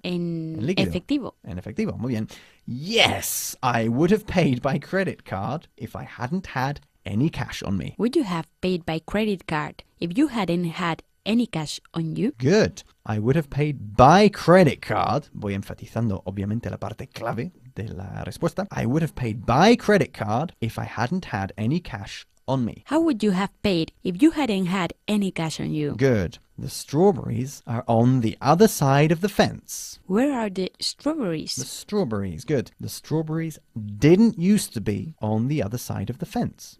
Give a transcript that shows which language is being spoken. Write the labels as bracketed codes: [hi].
[es] En líquido. efectivo. En efectivo. Muy bien. Yes. [en] I would have paid by credit card if I hadn't had any cash on me. Would you have paid by credit card if you hadn't had any cash on you? Good. I would have paid by credit card. [es] Voy enfatizando obviamente la parte clave de la respuesta. [en] I would have paid by credit card if I hadn't had any cash on me. How would you have paid if you hadn't had any cash on you? Good. The strawberries are on the other side of the fence. Where are the The strawberries? strawberries, good. The strawberries didn't used to be on the other side of the fence.